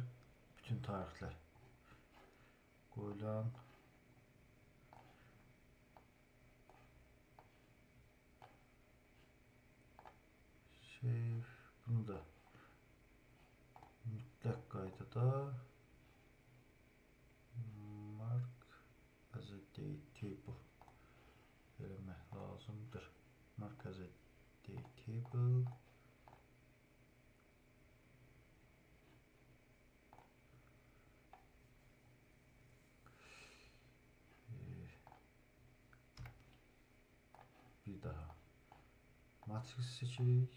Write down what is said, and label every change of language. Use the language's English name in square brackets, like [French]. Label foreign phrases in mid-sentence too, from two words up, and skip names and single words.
[Azerbaijani] Bütün tarixlər qoyulan bunu da mütləq qaydada [English] mark as a date table [Azerbaijani] eləmək lazımdır. [English] Mark as a date table [Azerbaijani] bir daha matrix seçirik.